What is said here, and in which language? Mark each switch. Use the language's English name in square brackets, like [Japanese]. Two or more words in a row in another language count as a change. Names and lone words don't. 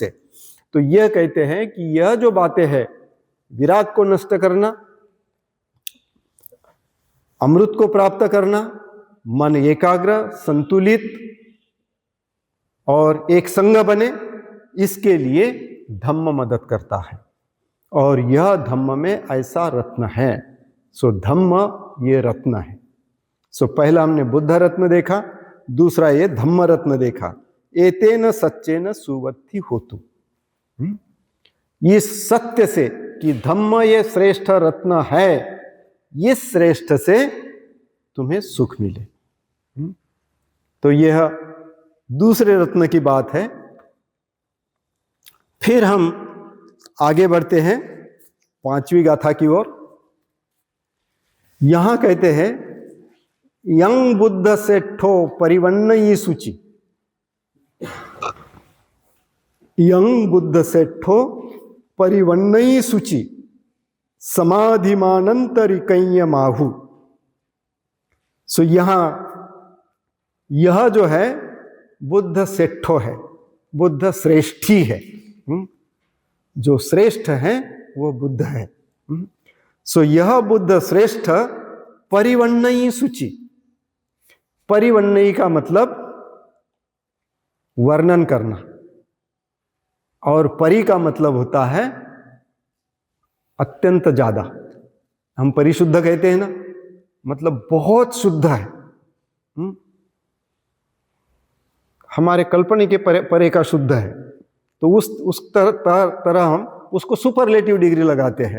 [Hindi] तो यह कहते हैं कि यह जो बातें हैं, विराग को नष्ट करना, अमृत को प्राप्त करना, मन एकाग्र, संतुलित और एक संग बने, इसके लिए धम्म मदद करता है। और यह धम्म में ऐसा रत्न है। सो धम्म ये रत्न है। सो पहला हमने बुद्ध रत्न देखा, दूसरा ये धम्म रत्न देखा, [Pali] एतेन सच्चेन सुवत्ति होतु। [Hindi] इस सत्य से कि धम्म ये श्रेष्ठ रत्न है, इस श्रेष्ठ से तुम्हें सुख मिले। तो यह दूसरे रत्न की बात है। फिर हम आगे बढ़ते हैं पांचवी गाथा की ओर। यहां कहते हैं [Pali] यं बुद्ध सेठो परिवन्नयी सूची, यं बुद्ध सेठो परिवन्नयी सूची समाधिमानंतरिकय्य माहु। [Hindi] सो यहां यह जो है [Pali] बुद्ध सेठो [Hindi] है, बुद्ध श्रेष्ठी है। जो श्रेष्ठ है वो बुद्ध है। सो यह बुद्ध श्रेष्ठ [Pali] परिवन्नयी सूची, [Hindi] परिवन्नयी का मतलब वर्णन करना, और परि का मतलब होता है अत्यंत ज्यादा। हम परिशुद्ध कहते हैं ना, मतलब बहुत शुद्ध है। हमारे कल्पना के परे का शुद्ध है, तो उस तरह हम उसको [English] superlative degree [Hindi] लगाते हैं।